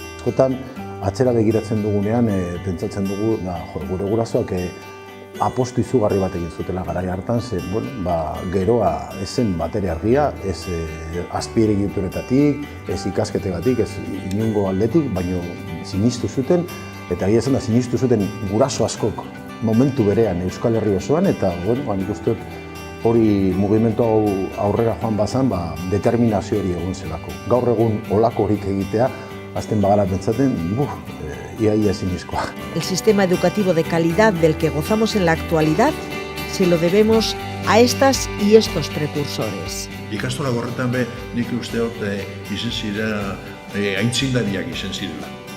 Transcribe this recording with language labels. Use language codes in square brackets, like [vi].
[eu] Askotan, atzera begiratzen dugunean, pentsatzen dugu, gure gurasoak apostu izugarri bat egin zutela garai hartan, ze, geroa ez zen batere argia, ez azpiegituretatik, ez ikasketegatik, ez inongo aldetik, baina sinistu zuten, eta egia esan da sinistu zuten guraso askok momentu berean Euskal Herri osoan, eta nik uste hori mugimendu hau aurrera joan bazan, determinazio hori egon zelako. Gaur egun olako horik egitea, azten bagara pentsaten, ia ezinezkoa. [es] El sistema educativo de calidad del que gozamos en la actualidad se lo debemos a estas y estos precursores. [eu] Ikastola horretan nik uste dut izen zira aintzindariak izen zirela.